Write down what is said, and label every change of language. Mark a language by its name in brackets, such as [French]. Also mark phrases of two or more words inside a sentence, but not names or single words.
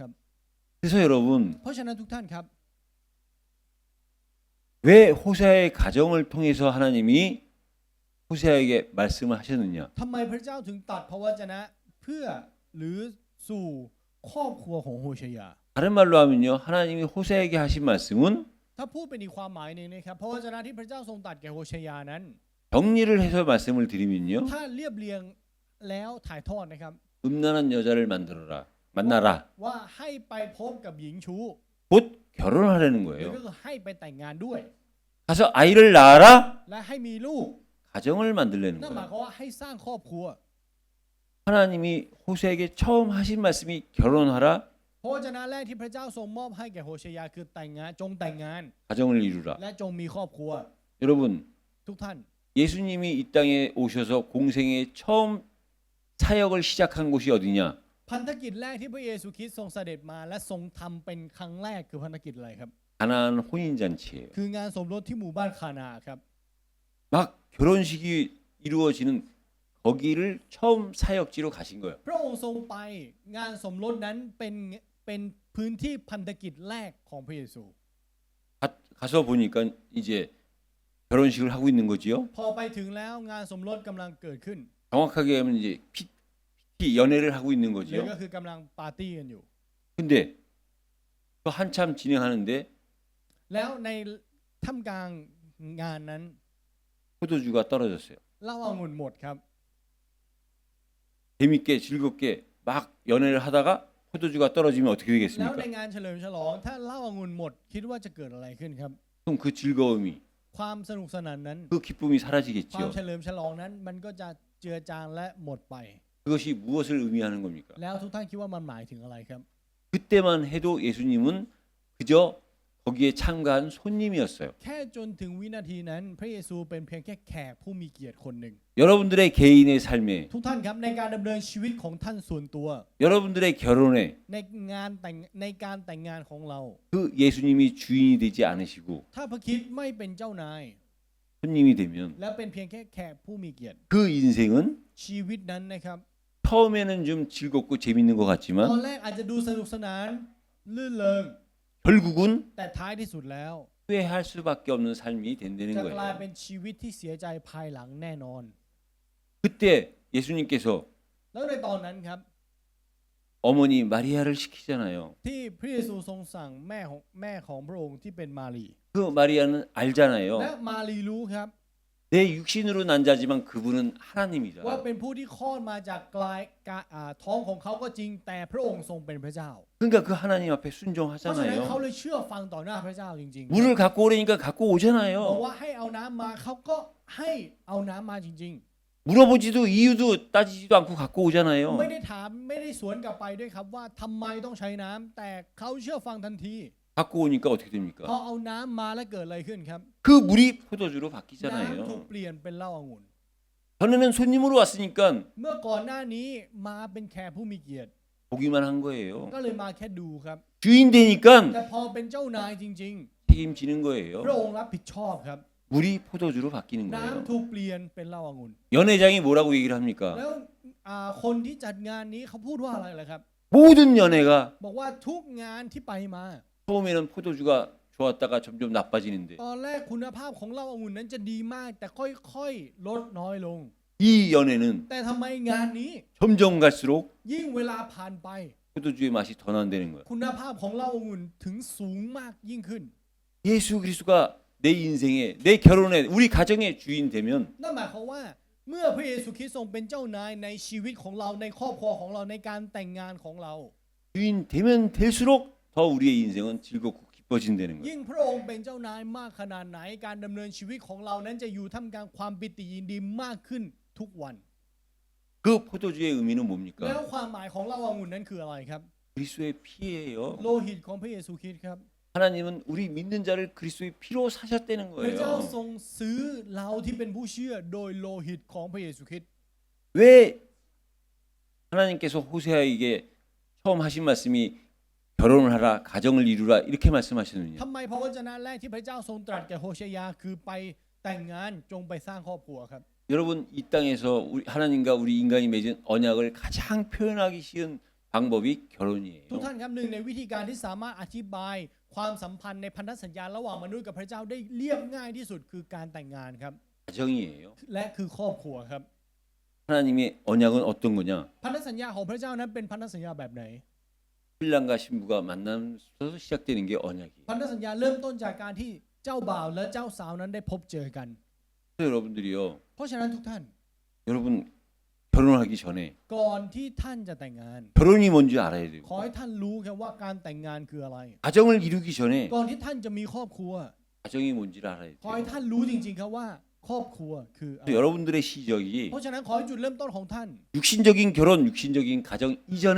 [Korean] 그래서 여러분 [Thai] เพราะฉะนั้นทุกท่านครับ [Korean] 왜 호세아의 가정을 통해서 하나님이 호세아에게 말씀을 하셨느냐? [Thai] ทำไมพระเจ้าถึงตัดพระวจนะเพื่อหรือสู่ครอบครัวของโฮเชยา [Korean] 다른 말로 하면요. 하나님이 호세에게 하신 말씀은 [Thai] ถ้าพูดเป็นอีกความหมายหนึงนะครับเพราะวจนะที่พระเจ้าทรงตรัสแก่โฮเชยานั้น [Korean] 정리를 해서 말씀을 드리면요. [Thai] ถ้าเรียบเรียงแล้วถ่ายทอดนะครับ [Korean] 음란한 여자를 만나라. [Thai] ว่าให้ไปพบกับหญิงชู้ [Korean] 곧 결혼하라는 [Thai] หรือ [Korean] 거예요. [Thai] ก็คือให้ไปแต่งงานด้วย [Korean] 가서 아이를 낳아라. [Thai] และให้มีลูก [Korean] 가정을 만들려는 [Thai] นั่นหมาย [Korean] 거예요. [Thai] ความว่าให้สร้างครอบครัว [Korean] 하나님이 호세에게 처음 하신 말씀이 결혼하라. [Thai] พระวจนะแรกที่พระเจ้าทรงมอบให้แก่โฮเชยาคือแต่งงานจงแต่งงาน [Korean] 가정을 이루라. [Thai] และจงมีครอบครัว [Korean] 여러분 [Thai] ทุกท่าน [Korean] 예수님이 이 땅에 오셔서 공생의 처음 사역을 시작한 곳이 어디냐? [Thai] พันธกิจแรกที่พระเยซูคริสต์ทรงเสด็จมาและทรงทำเป็นครั้งแรกคือพันธกิจอะไรครับ [Korean] 가나안 혼인잔치예요. [Thai] คืองานสมรสที่หมู่บ้านคานาครับ [Korean] 막 결혼식이 이루어지는 거기를 처음 사역지로 가신 거예요. [Thai] พระองค์ทรงไปงานสมรสนั้นเป็นพื้นที่พันธกิจแรกของพระเยซู [Korean] 가서 보니까 이제 결혼식을 하고 있는 거지요. [Thai] พอไปถึงแล้วงานสมรสกำลังเกิดขึ้น [Korean] 정확하게 하면 이제 PT 연애를 하고 있는 [Thai] หรือ [Korean] 거지요. [Thai] ก็คือกำลังปาร์ตี้กันอยู่ [Korean] 근데 또 한참 진행하는데 [Thai] แล้วในท่ามกลางงานนั้น [Korean] 포도주가 떨어졌어요. [Thai] เหล้าองุ่นหมดครับ [Korean] 재밌게 즐겁게 막 연애를 하다가 포도주가 떨어지면 어떻게 [Thai] แล้ว [Korean] 되겠습니까? [Thai] ในงานเฉลิมฉลองถ้าเหล้าองุ่นหมดคิดว่าจะเกิดอะไรขึ้นครับ [Korean] 그럼 그 즐거움이 [Thai] ความสนุกสนานนั้น [Korean] 그 기쁨이 [Thai] ความ [Korean] 사라지겠지요. [Thai] เฉลิมฉลองนั้นมันก็จะเจือจางและหมดไป [Korean] 그것이 무엇을 의미하는 겁니까? [Thai] แล้วทุกท่านคิดว่ามันหมายถึงอะไรครับ [Korean] 그때만 해도 예수님은 그저 거기에 참가한 손님이었어요. [Thai] แค่จนถึงวินาทีนั้นพระเยซูเป็นเพียงแค่แขกผู้มีเกียรติคนหนึ่ง [Korean] 여러분들의 개인의 삶에 [Thai] ทุกท่านครับในการดำเนินชีวิตของท่านส่วนตัว [Korean] 여러분들의 결혼에 [Thai] ในการแต่งงานของเรา [Korean] 그 예수님이 주인이 되지 않으시고 [Thai] ถ้าพระคริสต์ไม่เป็นเจ้านาย [Korean] 손님이 되면 [Thai] และเป็นเพียงแค่แขกผู้มีเกียรติ [Korean] 그 인생은 [Thai] ชีวิตนั้นนะครับ [Korean] 처음에는 좀 즐겁고 재밌는 것 [Thai] ตอน [Korean] 같지만 [Thai] แรกอาจจะดูสนุกสนานลื่นเริง [Korean] 결국은 [Thai] แต่ท้ายที่สุดแล้ว [Korean] 후회할 수밖에 없는 삶이 된다는 [Thai] จะกลาย [Korean] 거예요. [Thai] เป็นชีวิตที่เสียใจภายหลังแน่นอน [Korean] 그때 예수님께서 [Thai] แล้วในตอนนั้นครับ [Korean] 어머니 마리아를 시키잖아요. [Thai] ที่พระเยซูทรงสั่งแม่ของพระองค์ที่เป็นมารี [Korean] 그 마리아는 [Thai] และ [Korean] 알잖아요. [Thai] มารีรู้ครับ [Korean] 내 육신으로 난 자지만 그분은 하나님이다. [Thai] ว่าเป็นผู้ที่คลอดมาจากท้องของเขาก็จริงแต่พระองค์ทรงเป็นพระเจ้า [Korean] 그러니까 그 하나님 앞에 [Thai] เพราะฉะนั้นเขา [Korean] 순종하잖아요. [Thai] เลยเชื่อฟังต่อหน้าพระเจ้าจริง [Korean] 물을 갖고 오라니까 갖고 [Thai] ๆบอก [Korean] 오잖아요. [Thai] ว่าให้เอาน้ำมาเขาก็ให้เอาน้ำมาจริง [Korean] 물어보지도 이유도 따지지도 않고 갖고 [Thai] ๆ [Korean] 오잖아요. [Thai] ไม่ได้ถามไม่ได้สวนกลับไปด้วยครับว่าทำไมต้องใช้น้ำแต่เขาเชื่อฟังทันที [Korean] 갖고 오니까 어떻게 [Thai] พอ [Korean] 됩니까? [Thai] เอาน้ำมาแล้วเกิดอะไรขึ้นครับ [Korean] 그 물이 포도주로 [Thai] น้ำถูก [Korean] 바뀌잖아요. [Thai] เปลี่ยนเป็นเหล้าองุ่น [Korean] 전에는 손님으로 왔으니까 [Thai] เมื่อก่อนหน้านี้มาเป็นแขกผู้มีเกียรติ [Korean] 보기만 한 거예요. [Thai] ก็เลยมาแค่ดูครับ [Korean] 주인 되니까 [Thai] แต่พอเป็นเจ้านายจริง [Korean] 책임지는 [Thai] ๆ พ [Korean] 거예요. [Thai] ระองค์รับผิดชอบครับ [Korean] 물이 포도주로 바뀌는 거예요. [Thai] น้ำถูกเปลี่ยนเป็นเหล้าองุ่น [Korean] 연회장이 뭐라고 얘기를 합니까? [Thai] แล้วคนที่จัดงานนี้เขาพูดว่าอะไรล่ะครับ [Korean] 모든 연회가 [Thai] บอกว่าทุกงานที่ไปมา [Korean] 처음에는 포도주가 좋았다가 점점 나빠지는데 [Thai] ตอนแรกคุณภาพของเหล้าองุ่นนั้นจะดีมาก แต่ค่อยๆลดน้อยลง [Korean] 이 연회는 [Thai] แต่ทำไมงานนี้ [Korean] 점점 갈수록 [Thai] ยิ่งเวลาผ่านไป [Korean] 포도주의 맛이 더 난다는 거예요. [Thai] คุณภาพของเหล้าองุ่นถึงสูงมากยิ่งขึ้น [Korean] 예수 그리스도가 내 인생에 내 결혼에 우리 가정의 주인 되면 [Thai] นั่นหมายความว่าเมื่อพระเยซูคริสต์ทรงเป็นเจ้านายในชีวิตของเราในครอบครัวของเราในการแต่งงานของเรา [Korean] 주인 되면 될수록 더 우리의 인생은 즐겁고 기뻐진다는 거예요. [Thai] ยิ่งพระองค์เป็นเจ้านายมากขนาดไหนการดำเนินชีวิตของเรานั้นจะอยู่ท่ามกลางความปิติยินดีมากขึ้นทุกวัน [Korean] 그 포도주의 의미는 [Thai] แล้ว [Korean] 뭡니까? [Thai] ความหมายของเหล้าองุ่นนั้นคืออะไรครับ [Korean] 그리스도의 피예요. [Thai] โลหิตของพระเยซูคริสต์ครับ [Korean] 하나님은 우리 믿는 자를 그리스도의 피로 사셨다는 [Thai] พระเจ้า [Korean] 거예요. [Thai] ทรงซื้อเราที่เป็นผู้เชื่อโดยโลหิตของพระเยซูคริสต์ [Korean] 왜 하나님께서 호세아에게 처음 하신 말씀이 결혼을 하라, 가정을 이루라 이렇게 말씀하셨느냐? [Thai] ทำไมพระวจนะแรกที่พระเจ้าทรงตรัสแก่โฮเชยาคือไปแต่งงานจงไปสร้างครอบครัวครับ [Korean] 여러분 이 땅에서 하나님과 우리 인간이 맺은 언약을 가장 표현하기 쉬운 방법이 결혼이에요. [Thai] ทุกท่านครับหนึ่งในวิธีการที่สามารถอธิบายความสัมพันธ์ในพันธสัญญาระหว่างมนุษย์กับพระเจ้าได้เรียบง่ายที่สุดคือการแต่งงานครับ [Korean] 가정이에요. [Thai] และคือครอบครัวครับ [Korean] 하나님의 언약은 어떤 거냐? [Thai] พันธสัญญาของพระเจ้านั้นเป็นพันธสัญญาแบบไหน [Korean] 신랑과 신부가 만나면서 시작되는 게 언약이에요. [Thai] พันธสัญญาเริ่มต้นจากการที่เจ้าบ่าวและเจ้าสาวนั้นได้พบเจอกัน [Korean] 그래서 여러분들이요, [Thai] เพราะฉะนั้นทุกท่าน [Korean] 여러분 결혼하기 전에 [Thai] ก่อนที่ท่านจะแต่งงาน [Korean] 결혼이 뭔지 알아야 돼요. [Thai] ขอให้ท่านรู้ครับว่าการแต่งงานคืออะไร [Korean] 가정을 이루기 전에 [Thai] ก่อนที่ท่านจะมีครอบครัว [Korean] 가정이 뭔지를 알아야 [Thai] ขอให้ [Korean] 돼요. [Thai] ท่านรู้จริงๆครับว่าครอบครัวคืออะไร [Korean] 그래서 여러분들의 시적이 [Thai] เพราะฉะนั้นขอให้จุดเริ่มต้นของท่าน [Korean] 육신적인 결혼, 육신적인 가정 이전에